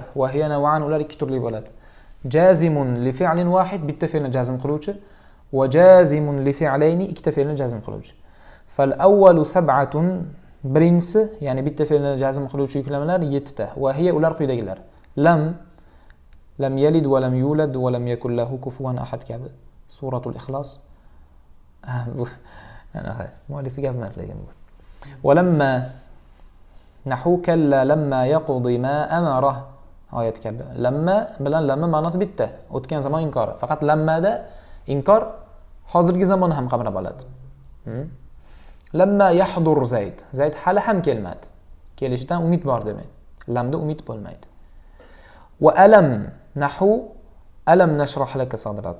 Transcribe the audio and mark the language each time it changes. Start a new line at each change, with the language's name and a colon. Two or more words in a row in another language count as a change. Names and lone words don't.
Arabic: وهي نوعان,
Uzbek: ular ikki turli bo'ladi.
Arabic: جازم لفعل واحد,
Uzbek: bitta fe'lni jazm qiluvchi,
Arabic: وجازم لفعلين,
Uzbek: ikkita fe'lni jazm qiluvchi.
Arabic: فالأول 7,
Uzbek: birinchisi, ya'ni bitta fe'lni jazm qiluvchi yuklamalar 7 ta.
Arabic: وهي,
Uzbek: ular quyidagilar.
Arabic: لم يلد ولم يولد ولم يكن له كفوا أحد kabi.
Uzbek: Suratul Ixlos. Bu muallifi gap emas lekin bu.
Arabic: ولما نحو كلا لما يقض ما أمره,
Uzbek: oyat kabi. Lamma bilan lamma ma'nosi bitta. O'tgan zamon inkori. Faqat lammada inkor hozirgi zamonni ham qamrab oladi.
Arabic: لما يحضر زيد.
Uzbek: Zayd hali ham kelmadi. Kelishidan umid bor demak. Lamda umid bo'lmaydi.
Arabic: وألم نحو ألم نشرح لك صدرك.